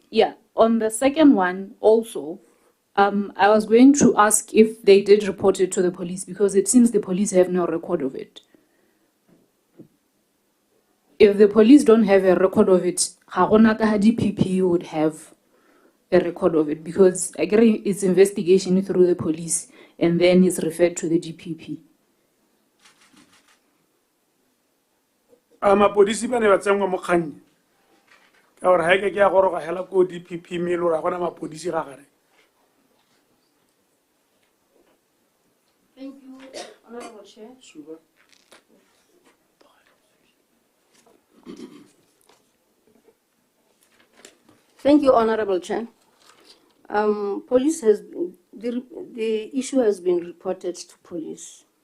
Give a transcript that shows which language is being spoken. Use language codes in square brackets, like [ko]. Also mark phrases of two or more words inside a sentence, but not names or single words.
[en] Yeah, on the second one also, I was going to ask if they did report it to the police, because it seems the police have no record of it. If the police don't have a record of it, DPP would have a record of it, because I agree it's investigation through the police and then it's referred to the DPP. [tn] Mapodisi ba ne ba tsengwa mo kganni ka gore ha ke ya goroga hela ko DPP me lo ra gona mapodisi ga gare. [en] Thank you, Honorable Chair. Thank you, Honorable Chair. Police has the issue has been reported to police.